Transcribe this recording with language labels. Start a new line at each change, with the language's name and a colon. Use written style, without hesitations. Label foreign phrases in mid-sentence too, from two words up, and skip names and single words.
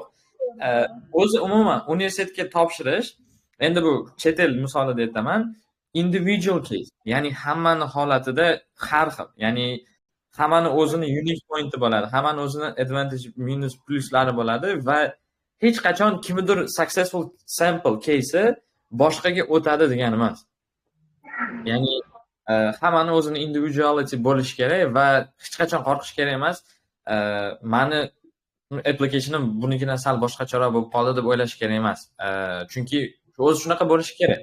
Uzbek: O'zi umuman universitetga topshirish, endi bu chet el misolida aytaman, individual case. Ya'ni hammani holatida har xil. Ya'ni hammani o'zini
English: unique pointi
Uzbek: bo'ladi. Hammani o'zini advantage, minus, pluslari bo'ladi va hech qachon kimdir
English: successful sample case
Uzbek: boshqaga o'tadi degani emas. Ya'ni hammani o'zini individuality bo'lishi kerak va hech qachon qo'rqish kerak emas. Meni applicationim bunikidan sal boshqacharoq bo'lib qoldi deb o'ylash kerak emas. Chunki o'zi shunaqa bo'lishi kerak.